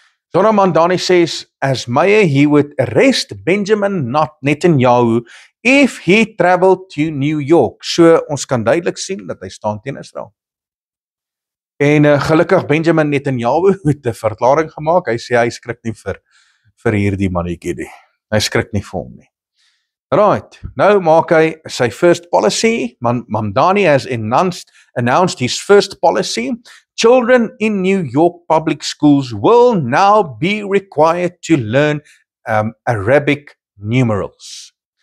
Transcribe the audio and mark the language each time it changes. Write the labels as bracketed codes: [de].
[en] Zoran Mandani says, as mayor he would arrest Benjamin Netanyahu if he traveled to New York. [af] So ons kan duidelik sien dat hy staan teen Israel. En gelukkig Benjamin Netanyahu het 'n verklaring gemaak. Hy sê hy skrik nie vir hierdie mannetjie nie. Hy skrik nie vir hom nie. Right, nou maak hy sy first policy. [en] Mamdani has announced his first policy. Children in New York public schools will now be required to learn Arabic numerals.